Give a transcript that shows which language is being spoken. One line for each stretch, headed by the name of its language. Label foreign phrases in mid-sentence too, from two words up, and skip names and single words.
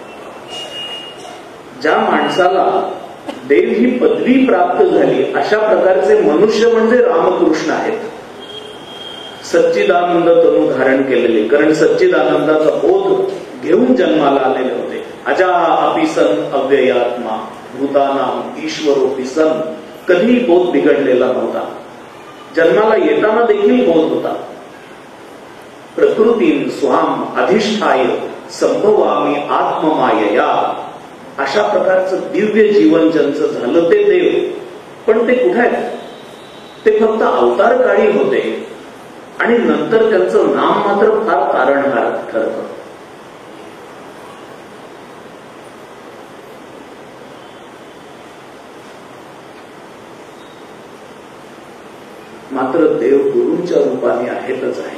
Marathi: ज्या माणसाला देव ही पदवी प्राप्त झाली, अशा प्रकारचे मनुष्य म्हणजे रामकृष्ण आहेत. सच्चिदानंद तनु धारण केलेले, कारण सच्चिदानंदाचा बोध घेऊन जन्माला आलेले होते.
Sanskrit: अजा अपि सन अव्ययात्मा भूतानाम ईश्वरोपि सन.
Marathi: कधीही बोध बिघडलेला नव्हता. जन्माला येताना देखील बोध होता.
Sanskrit: प्रकृतीन स्वाम अधिष्ठाय संभवामी आत्ममायया.
Marathi: अशा प्रकारचं दिव्य जीवन ज्यांचं झालं ते देव. पण ते कुठे आहेत? ते फक्त अवतार काळी होते आणि नंतर त्यांचं नाम मात्र फार तारणहार ठरतं. मात्र देव गुरूंच्या रूपाने आहेतच आहे.